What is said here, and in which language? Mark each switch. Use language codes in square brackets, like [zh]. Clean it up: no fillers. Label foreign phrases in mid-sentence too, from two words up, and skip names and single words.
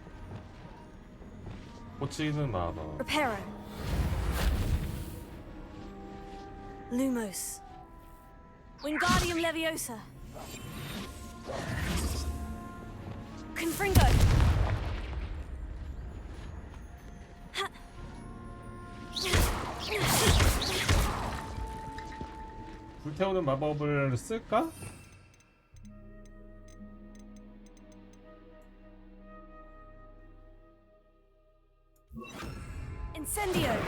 [ko] 꽂히는 마법. [en] Reparo. Lumos. Wingardium Leviosa. Confringo. [ko] 불태우는 마법을 쓸까? [en] Incendio.